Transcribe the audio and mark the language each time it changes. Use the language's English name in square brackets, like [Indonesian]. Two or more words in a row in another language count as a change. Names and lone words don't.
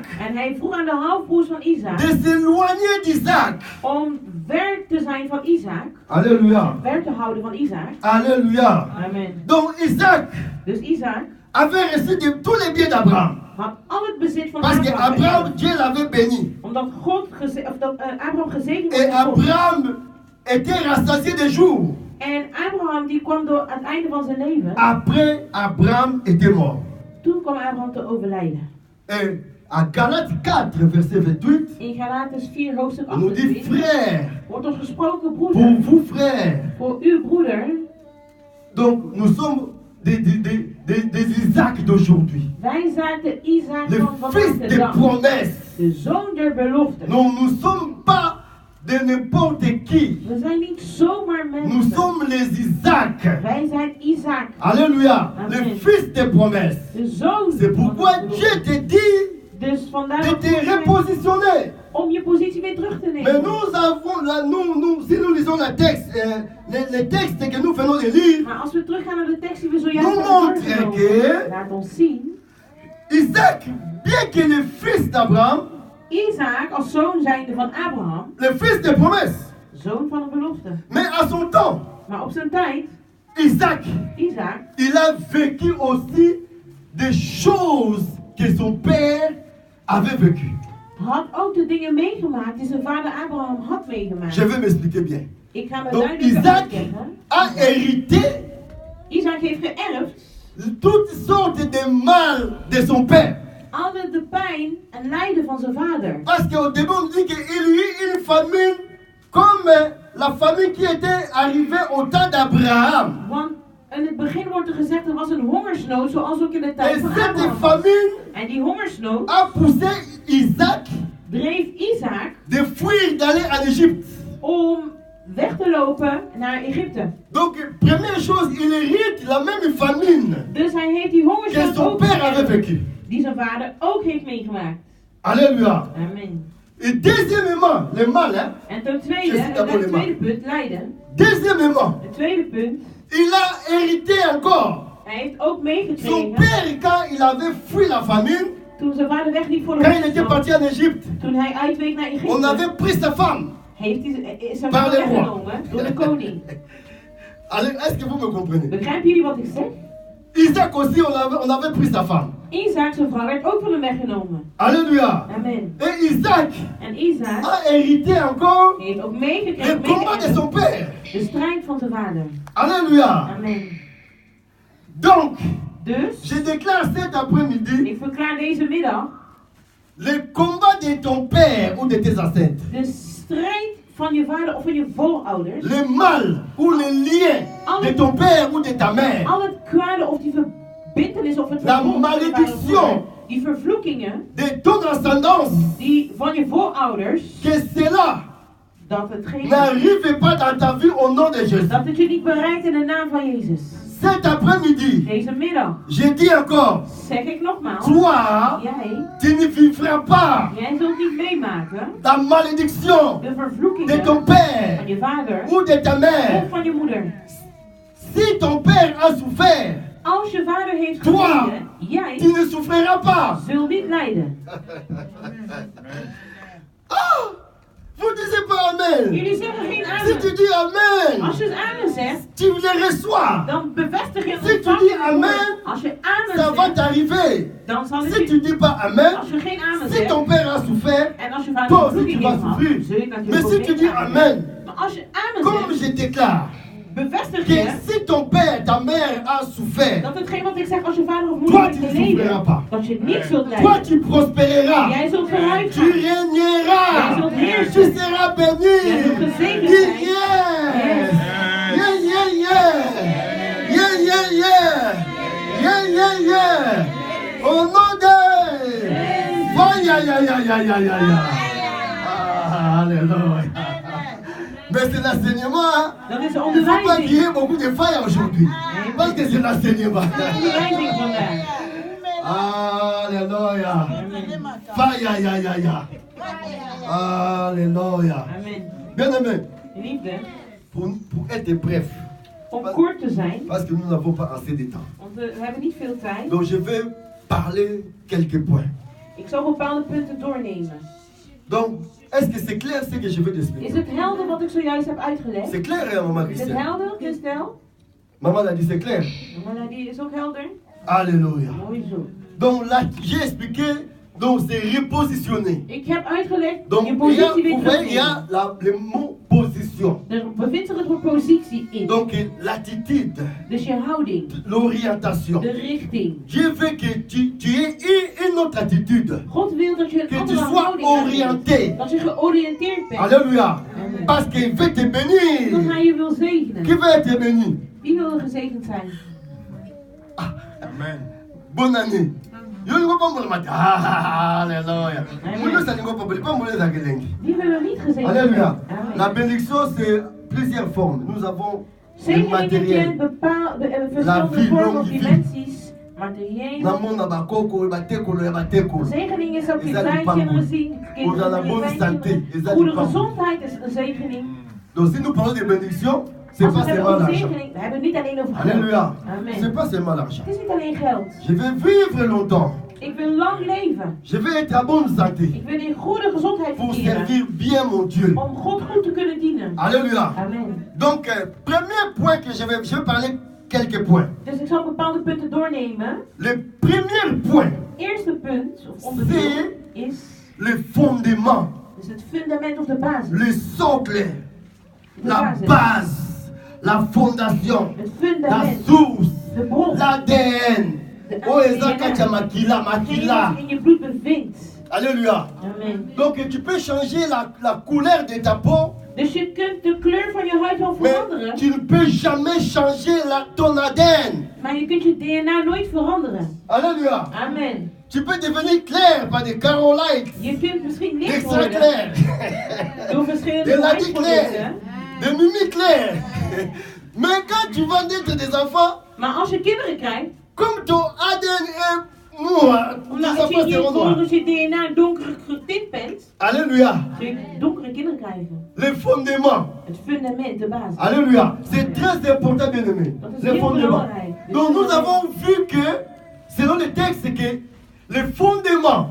[Dutch] En hij vroeg aan de halfbroers van Isaac [French] de s'éloigner d'Isaac. [Dutch] om ver te zijn van Isaac. [French] Alléluia. [Dutch] Ver te houden van Isaac. [French] Alléluia. Amen. Donc Isaac [Dutch] Dus Isaac [French] avait reçu tous les biens d'Abraham. [Dutch] had al het bezit van [French] Parce [Dutch] Abraham. [French] qu'Abraham, Dieu l'avait béni. [Dutch] Omdat Abraham gezegend [French] Et [Dutch] was door God. [French] Abraham était rassasié de jours. [Dutch] En Abraham die kwam door aan het einde van zijn leven. [French] Après, Abraham était mort. [Dutch] Toen kwam Abraham te overlijden. [French] Et à Galates 4, verset 28, [Dutch] In Galates 4 hoofdstuk [French] on nous dit 28 frère, [Dutch] wordt ons gesproken [French] pour [Dutch] broeder. [French] vous frère. [Dutch] Voor uw broeder. [French] Donc nous sommes des Isaac d'aujourd'hui. [Dutch] Wij zijn de Isaac [French] Le [Dutch] van vandaag [French] fils de des [Dutch] dag. [French] promesses. [Dutch] De zoon der belofte. [French] Non, nous ne sommes pas de n'importe qui. [Dutch] We zijn niet zomaar [French] Nous [Dutch] mensen. [French] sommes les Isaac. [Dutch] Wij zijn Isaac. [French] Alléluia. Amen. Le fils des promesses. [Dutch] De zoon [French] C'est [Dutch] van [French] pourquoi [Dutch] de [French] Dieu [Dutch] belofte. [French] te dit [Dutch] Dus vandaar [French] de [Dutch] dat [French] te [Dutch] God zegt [French] repositionner. [Dutch] om je positie weer terug te [French] Mais [Dutch] nemen. [French] nous avons, là, si nous lisons le texte, les textes que nous venons de lire, [Dutch] Maar als we teruggaan naar de tekst die we zojuist [French] Nous [Dutch] hebben [French] montre [Dutch] doorgenomen, [French] que- [Dutch] laat ons zien. [French] Isaac, bien que le fils d'Abraham, [Dutch] Isaac als zoon zijnde van Abraham, [French] le fils des promesses, [Dutch] zoon van een belofte. [French] mais à son temps, [Dutch] Maar op zijn tijd, [French] Isaac, [Dutch] Isaac, [French] il a vécu aussi des choses que son père avait vécues. [Dutch] had ook de dingen meegemaakt die zijn vader Abraham had meegemaakt. [French] Je vais m'expliquer bien. [Dutch] Ik ga me [French] Donc [Dutch] duidelijk [French] Isaac [Dutch] uitleggen. [French] a hérité [Dutch] Isaac heeft geërfd [French] toutes sortes de mal de son père. [Dutch] alle de pijn en lijden van zijn vader. [French] Parce qu'au début, on dit qu'il y eut une famine comme la famine qui était arrivée au temps d'Abraham. [Dutch] Want in het begin wordt er gezegd er was een hongersnood zoals ook in de tijd [French] Et [Dutch] van [French] cette [Dutch] Abraham. [French] famine [Dutch] En die hongersnood [French] a poussé Isaac [Dutch] dreef Isaac [French] de fuir d'aller en Égypte. [Dutch] om weg te lopen naar Egypte. [French] Donc, première chose, il hérite la même famine [Dutch] Dus hij heeft die [French] que [Dutch] hongersnood [French] son [Dutch] ook [French] père avait [Dutch] geërfd, [French] vécu. [Dutch] die zijn vader ook heeft meegemaakt. [French] Alléluia. Amen. Et deuxièmement, le mal, hein. [Dutch] En ten tweede, [French] Qu'est-ce que d'abord [Dutch] het [French] les [Dutch] tweede punt, lijden. [French] Deuxièmement, [Dutch] Het tweede punt, [French] il a hérité encore. [Dutch] hij heeft ook [French] Son [Dutch] meegekregen [French] père, quand il avait fui la famine, [Dutch] toen zijn vader wegliep voor de [French] quand il était [Dutch] hongersnood. [French] parti en Égypte, [Dutch] Toen hij uitweek naar [French] on [Dutch] Egypte, [French] avait pris sa femme. [Dutch] heeft hij zijn [French] Par [Dutch] vrouw [French] le roi. [Dutch] weggenomen door de koning. [French] Allez, est-ce que vous me comprenez? [Dutch] Begrijpen jullie wat ik zeg? [French] Isaac aussi, on avait pris sa femme. [Dutch] Isaac, zijn vrouw, werd ook van hem weggenomen. [French] Alléluia. Amen. Et Isaac [Dutch] En Isaac [French] a hérité encore [Dutch] heeft ook [French] le [Dutch] meegekregen [French] combat de son père. [Dutch] de strijd van zijn vader. [French] Alléluia. Amen. Donc, [Dutch] Dus, [French] je déclare cet après-midi [Dutch] ik verklaar deze middag [French] le combat de ton père ou de tes ancêtres. [Dutch] de strijd van je vader of van je voorouders. [French] Le mal ou le lien de ton père ou de ta mère. [Dutch] Al het kwade of die verbintenis of het [French] La [Dutch] vervolg van je vader of [French] malédiction. [Dutch] moeder, die vervloekingen [French] De ton ascendance. [Dutch] die van je voorouders, [French] Que cela [Dutch] dat het [French] n'arrive pas dans ta vie au nom de Jésus. [Dutch] dat het je niet bereikt in de naam van Jezus. [French] Cet après-midi, [Dutch] Deze middag [French] je dis encore, [Dutch] zeg ik nogmaals, [French] toi, [Dutch] jij [French] tu ne vivras pas [Dutch] Jij zult niet meemaken [French] la malédiction de [Dutch] de vervloekingen [French] ton [Dutch] van [French] père [Dutch] je vader [French] ou de ta [Dutch] of [French] mère. [Dutch] van je moeder. [French] Si ton père a souffert, [Dutch] Als je vader heeft [French] Toi, [Dutch] geleden, jij [French] tu ne souffriras pas. [Dutch] zult niet lijden. [French] Ah, vous disiez pas Amen. [Dutch] Jullie zeggen geen [French] Si tu [Dutch] amen. [French] dis Amen, [Dutch] Als je het amen zegt, [French] tu le reçois. [Dutch] dan bevestig je het. [French] Si tu dis amen, [Dutch] Als je amen [French] ça va [Dutch] zegt, [French] t'arriver. [Dutch] dan zal het [French] Si [Dutch] je... [French] tu dis pas Amen, [Dutch] Als je geen amen [French] si [Dutch] zegt, [French] ton père a souffert, [Dutch] en als je vader [French] toi [Dutch] een [French] aussi tu [Dutch] vervloeking [French] vas [Dutch] heeft gehad, [French] souffrir. [Dutch] zul je [French] Mais [Dutch] natuurlijk [French] si [Dutch] ook [French] tu dis [Dutch] geen [French] Amen, [Dutch] Maar als je amen [French] comme [Dutch] zegt, [French] je déclare [Dutch] bevestig [French] que [Dutch] je [French] si ton père, ta mère a souffert, [Dutch] dat hetgeen wat ik zeg, als je vader of moeder [French] toi [Dutch] heeft [French] tu ne [Dutch] geleden, [French] souffriras pas. [Dutch] dat je niet zult [French] Toi [Dutch] lijden. [French] tu prospéreras. [Dutch] Jij zult vooruit [French] Tu [Dutch] gaan. [French] régneras. [Dutch] Jij zult heersen. [French] Tu seras béni. [Dutch] Jij zult gezegend [French] Dis [Dutch] zijn. [French] yes. [English] Yes. Yeah, yeah, yeah. Yeah, yeah, yeah. Yeah, yeah, yeah. [French] Au nom de... [English] Oh, yeah, yeah, yeah, yeah, yeah, yeah, yeah. [French] Ah, alléluia. Mais c'est l'enseignement, hein. [Dutch] Dat is de [French] Il ne faut pas [Dutch] onderwijzing. [French] qu'il y ait beaucoup de failles aujourd'hui. Parce que c'est l'enseignement. [Dutch] Onderwijzing vandaag. [French] Alléluia. Faille, aïe, aïe, aïe, aïe. Alléluia. Amen. Bien aimé, [Dutch] Liefde, [French] pour être bref, [Dutch] om kort te zijn, [French] parce que nous n'avons pas assez de temps. [Dutch] want we hebben niet veel tijd. [French] Donc je vais parler quelques points. [Dutch] Ik zal bepaalde punten doornemen. [French] Donc, est-ce que c'est clair ce que je vais [Dutch] Is [French] t'expliquer? [Dutch] het helder wat ik zojuist heb uitgelegd? [French] C'est clair, hein, maman [Dutch] Is het [French] Christiane? [Dutch] helder, Christel? [French] Maman a dit c'est clair. [Dutch] Maar die is ook helder. [French] Alléluia. [Dutch] Mooi zo. [French] Donc là, j'ai expliqué, donc c'est repositionner. [Dutch] Ik heb uitgelegd, [French] Donc [Dutch] je [French] il y a, [Dutch] positie weer [French] vous voyez, il y [Dutch] terugnemen. [French] a le mot position. [Dutch] Er bevindt zich het woord positie in. [French] Donc l'attitude, [Dutch] Dus je houding, [French] l'orientation. [Dutch] de richting. [French] Je veux que tu aies une autre attitude. [Dutch] God wil dat je een [French] Que tu [Dutch] andere [French] sois [Dutch] houding aanneemt. [French] orienté. [Dutch] Dat je georiënteerd bent. [French] Alléluia. Amen. Parce qu'il veut te [Dutch] Dat [French] bénir. [Dutch] hij je wil [French] Qui [Dutch] zegenen. [French] veut être béni? [Dutch] Wie wil er gezegend zijn? [French] Amen. Bonne année. Yo ne pas me matin. Alléluia. Vous ne savez pas me les agréger. [Dutch] Wie wil er niet gezegend zijn? [French] Alléluia. La Amen. bénédiction, c'est plusieurs formes. Nous avons le [Dutch] Zegeningen [French] matériel. [Dutch] kent bepaalde [French] La [Dutch] verschillende [French] vie, [Dutch] vormen [French] longue [Dutch] of [French] vie. [Dutch] dimensies. Materieel. [Lingala] Namona bakoko, batekolo, batekolo. [Dutch] Zegening is ook je [Lingala] Eza lipambo. [Dutch] kleinkinderen zien. [Lingala] Oza [French] la bonne santé. [Lingala] Eza [Dutch] Goede [Lingala] lipambo. [Dutch] gezondheid is een zegening. [French] Donc si nous parlons de bénédiction, c'est [Dutch] Als we [French] pas [Dutch] het hebben [French] seulement [Dutch] over [French] l'argent. [Dutch] zegening, we hebben het niet alleen over geld. [French] Alléluia. Amen. C'est pas seulement l'argent. [Dutch] Het is niet alleen geld. [French] Je vais vivre longtemps. [Dutch] Ik wil lang leven. [French] Je vais être en bonne santé. [Dutch] Ik wil in goede gezondheid [French] Pour [Dutch] verkeren. [French] servir bien mon Dieu. [Dutch] Om God goed te kunnen dienen. [French] Alléluia. Amen. Donc, premier point que je vais parler quelques points. [Dutch] Dus ik zal bepaalde punten doornemen. [French] Le premier point, [Dutch] Eerste punt, of onderdeel, is [French] le fondement, [Dutch] dus het fundament of de basis. [French] le socle, [Dutch] De [French] la [Dutch] basis. [French] base, la fondation, [Dutch] Het [French] la [Dutch] fundament. [French] source, [Dutch] De bron. [French] l'ADN. Oh, [Lingala] ezaka makila, makila. [Dutch] Hetgeen wat in je bloed bevindt. [French] Alléluia. Amen. Donc, tu peux changer la couleur de ta peau, [Dutch] Dus je kunt de kleur van je huid wel [French] mais [Dutch] veranderen. [French] tu ne peux jamais changer ton ADN. [Dutch] Maar je kunt je DNA nooit veranderen. [French] Alléluia. Amen. Tu peux devenir clair par des carolites, [Dutch] Je kunt misschien licht [French] extra [Dutch] worden. [French] clair, [Dutch] Door [French] des [Dutch] verschillende [French] ladis clairs, [Dutch] huidproducten. [French] des mimiques clairs. Mais quand tu vas naître des enfants, [Dutch] Maar als je kinderen krijgt, [French] comme ton ADN est noir, tes [Dutch] omdat als [French] enfants [Dutch] je [French] seront noirs. [Dutch] volgens je DNA donker getint bent, [French] Alléluia. [Dutch] zul je donkere kinderen krijgen. [French] Le fondement. [Dutch] Het fundament, de basis. [French] Alléluia. C'est très important, bien aimé. [Dutch] Dat is [French] Le [Dutch] heel [French] fondement. [Dutch] belangrijk. [French] Donc nous avons vu que, selon le texte, que le fondement